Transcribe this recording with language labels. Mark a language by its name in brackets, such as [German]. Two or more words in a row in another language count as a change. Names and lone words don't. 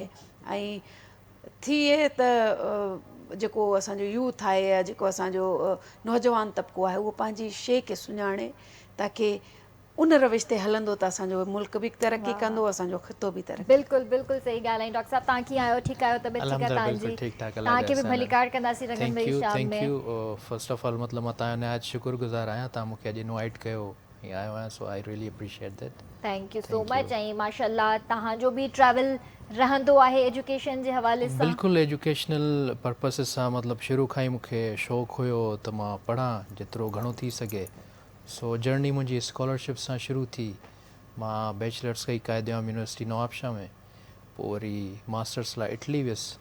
[Sindhi] ऐं थिए त जेको असांजो यूथ आहे या जेको असांजो नौजवान तबिको आहे उहो पंहिंजी शइ खे सुञाणे, ताकी उन रविश ते हलंदो त असांजो मुल्क बि तरक़ी कंदो, असांजो ख़ितो बि तरक़ी। बिल्कुलु बिल्कुलु सही ॻाल्हि आहे। डॉक्टर साहब तव्हां कीअं आहियो, ठीकु आहियो? तबियत ठीकु आहे तव्हांजी? तव्हांखे बि भलीकार कंदासीं रंगन भरी शाम में। [English] thank you first of all [Sindhi] मतिलबु मां तव्हांजो नहायत शुक्रगुज़ार आहियां, तव्हां मूंखे अॼु इनवाइट कयो ऐं आयो आहियां, [English] so I really appreciate that. thank you so much. [Sindhi] ऐं माशाल्लाह तव्हांजो बि ट्रैवल रहंदो आहे एजुकेशन जे हवाले सां? बिल्कुलु [English] educational purpose [Sindhi] सां, मतिलबु शुरू खां ई मूंखे शौक़ु हुयो त मां पढ़ां जेतिरो घणो थी सघे। [English] so journey [Sindhi] मुंहिंजी स्कॉलरशिप सां शुरू थी। मां बैचलर्स कई कायदे आम यूनिवर्सिटी नवाबशाह में, पोइ वरी मास्टर्स लाइ इटली वियुसि।